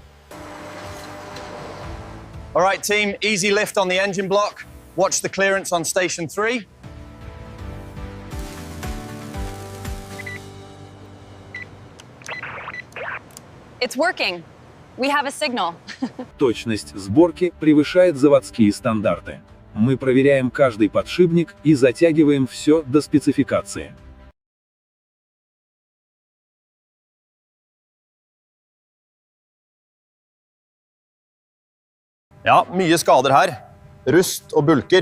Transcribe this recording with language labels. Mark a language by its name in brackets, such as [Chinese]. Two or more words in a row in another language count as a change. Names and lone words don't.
[English] All right, team, easy lift on the engine block. Watch the clearance on station 3. It's working. We have a signal. [Russian] Точность сборки превышает заводские стандарты. Мы проверяем каждый подшипник и затягиваем все до спецификации. [Norwegian] Ja, mye skader her. Rust og bulker.